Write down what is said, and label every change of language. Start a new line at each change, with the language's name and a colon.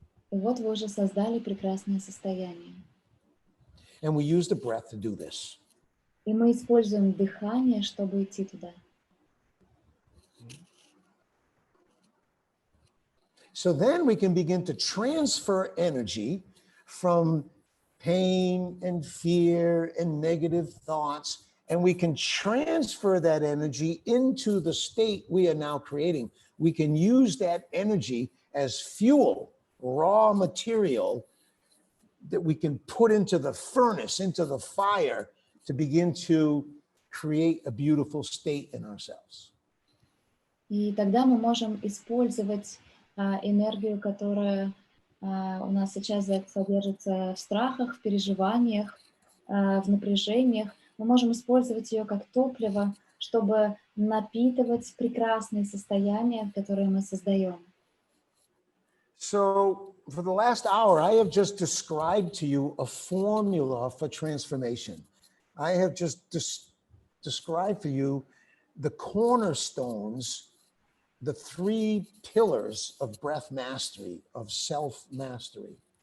Russian: И вот вы уже создали прекрасное состояние.
English: And we use the breath to do this.
Russian: И мы используем дыхание, чтобы идти туда.
English: So then we can begin to transfer energy from pain and fear and negative thoughts, and we can transfer that energy into the state we are now creating. We can use that energy as fuel, raw material that we can put into the furnace, into the fire, to begin to create a beautiful state in ourselves.
Russian: И тогда мы можем использовать энергию, которая у нас сейчас содержится в страхах, в переживаниях, в напряжениях. Мы можем использовать ее как топливо, чтобы напитывать прекрасные состояния, которые мы создаем.
English: So for the last hour, I have just described to you a formula for transformation. I have just described for you the cornerstones, the three pillars of breath mastery, of self-mastery.